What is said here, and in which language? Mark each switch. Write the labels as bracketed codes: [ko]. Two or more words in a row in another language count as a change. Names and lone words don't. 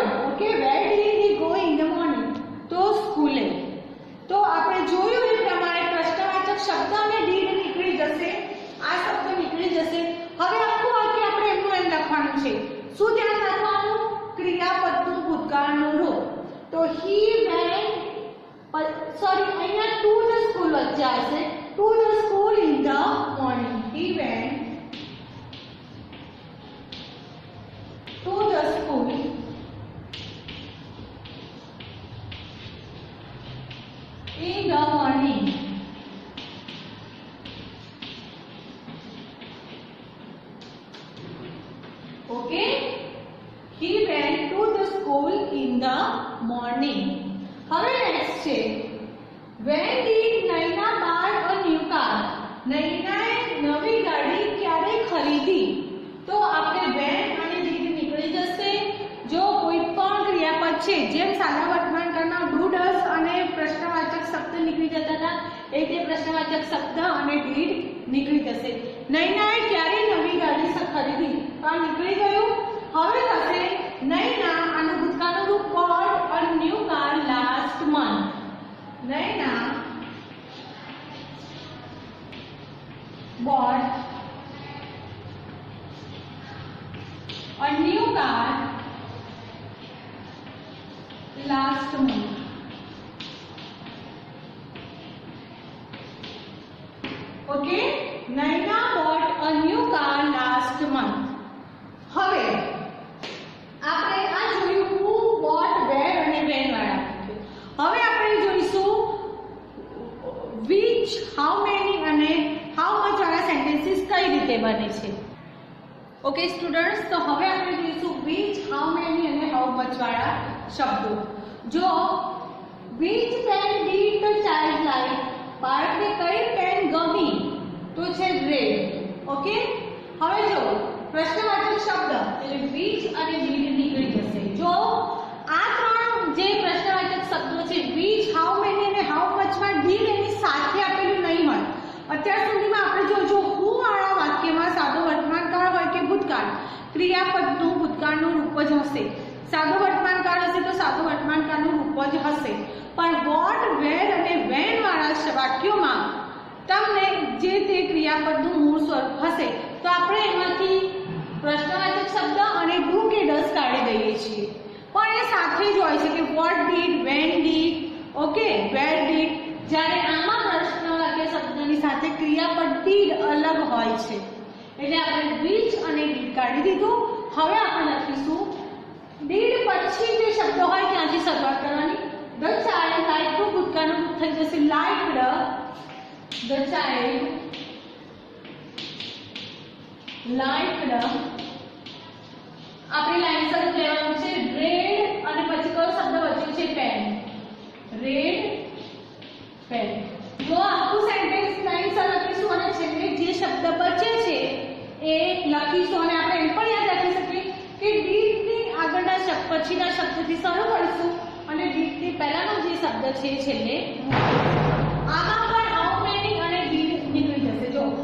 [en] Okay, where did he go in the morning, [gu] તો સ્કૂલે। તો આપણે જોયું એ પ્રમાણે પ્રશ્નવાચક શબ્દ અને ડીડ નીકળી જશે, આ શબ્દ નીકળી જશે। હવે આખું વાક્ય આપણે એમનું એમ લખવાનું છે। શું ધ્યાન રાખવાનું, ક્રિયાપદનું ભૂતકાળનું રૂપ। તો [en] he went, [gu] sorry અહીંયા [en] to the school [gu] વચ્ચે આવશે, [en] to the school in the morning, he went to the school in the morning। Okay, he went to the school in the morning। [gu] હવે નેક્સ્ટ છે [en] when did નૈના buy a new car, [gu] નૈનાએ નવી ગાડી ક્યારે ખરીદી। તો આપણે when અને did નીકળી જશે। જો કોઈ પણ ક્રિયાપદ છે જેમ સાદા વર્તમાન કાળમાં [en] do does [gu] અને પ્રશ્નવાચક શબ્દ નીકળી જતા હતા એ રીતે પ્રશ્નવાચક શબ્દ અને did નીકળી જશે। નૈનાએ ક્યારે નવી ગાડી ખરીદી, તો નીકળી ગયું। હવે થશે નૈના આનું ભૂતકાળનું રૂપ [en] bought a new car last month, નૈના bought a new car last month। Okay, નૈના bought a new car last month। [gu] હવે આપણે આ જોયું [en] who, what, where [gu] અને when વાળા। હવે આપણે જોઈશું [en] which, how many [gu] અને [en] how much [gu] વાળા સેન્ટેન્સીસ કઈ રીતે બને છે। [en] okay students, [gu] તો હવે આપણે જોઈશું [en] which, how many [gu] અને [en] how much [gu] વાળા શબ્દો। જો [en] which pen did the child like, [gu] બાળકને કઈ પેન ગમી, તો છે red। ઓકે, હવે જો પ્રશ્નવાચક શબ્દ એટલે which અને did નીકળી જશે। જો આ ત્રણ જે પ્રશ્નવાચક શબ્દો છે [en] which, how many [gu] અને [en] how much [gu] માં did એની સાથે આપેલું નહીં હોય। અત્યાર સુધીમાં આપણે જો who વાળા વાક્યમાં સાદો વર્તમાનકાળ હોય કે ભૂતકાળ, ક્રિયાપદનું ભૂતકાળનું રૂપ જ હશે। સાદો વર્તમાનકાળ હશે તો સાદો વર્તમાનકાળનું રૂપ જ હશે। પણ [en] what, where [gu] અને when વાળા વાક્યોમાં તમને જે તે ક્રિયાપદનું મૂળ સ્વરૂપ હશે તો આપણે એમાંથી પ્રશ્નવાચક શબ્દ અને do કે does કાઢી દઈએ છીએ। પણ એ સાથે જ હોય છે કે [en] what did, when did, [gu] ઓકે, [en] where did। [gu] જ્યારે આમાં પ્રશ્નવાચક શબ્દની સાથે ક્રિયાપદ did અલગ હોય છે, એટલે આપણે which અને did કાઢી દીધું। હવે આપણે લખીશું did પછી જે શબ્દ હોય ત્યાંથી શરૂઆત કરવાની। [en] the child liked to [gu] ભૂતકાળનું રૂપ થઈ જશે [en] liked, the child liked, [gu] આપણે લાઈન શરૂ લેવાનું છે રેડ અને પછી કયો શબ્દ બચ્યો છે પેન, [en] red pen. [gu] જો આખું સેન્ટેન્સ લાઈન શરૂ લખીશું અને છેલ્લે જે શબ્દ બચે છે એ લખીશું અને આપણે એમ પણ યાદ રાખી શકીએ કે ડીડ ની આગળના શબ્દ પછીના શબ્દથી શરૂ કરીશું અને ડીડ ની પહેલાનો જે શબ્દ છે છેલ્લે આમાં પણ [en] how many [gu] અને ડીડ નીકળી જશે।